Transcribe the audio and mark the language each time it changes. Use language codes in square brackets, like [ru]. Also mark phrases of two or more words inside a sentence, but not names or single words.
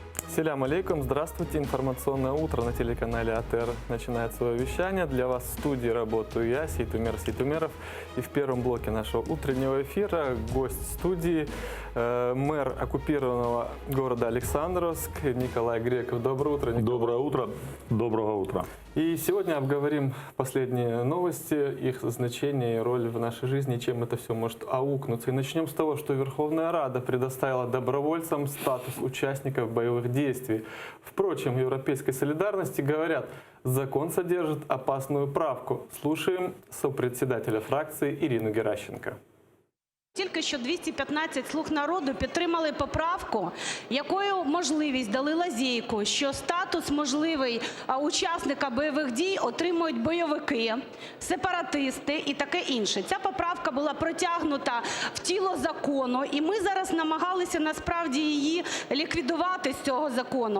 [ar] سلام عليكم, [ru] здравствуйте. Информационное утро на телеканале АТР начинает свое вещание. Для вас в студии работаю я, Сейтумер Сейтумеров. И в первом блоке нашего утреннего эфира гость студии, мэр оккупированного города Александровск Николай Греков. Доброе утро, Николай. Доброе утро. Доброго утра. И сегодня обговорим последние новости, их значение и роль в нашей жизни, чем это все может аукнуться. И начнем с того, что Верховная Рада предоставила добровольцам статус участников боевых действий. Впрочем, в Европейской солидарности говорят, закон содержит опасную правку. Слушаем сопредседателя фракции Ирину Геращенко. [uk] Тільки що 215 «Слуг народу» підтримали поправку, якою можливість дали лазейку, що статус можливий учасника бойових дій отримують бойовики, сепаратисти і таке інше. Ця поправка була протягнута в тіло закону, і ми зараз намагалися насправді її ліквідувати з цього закону.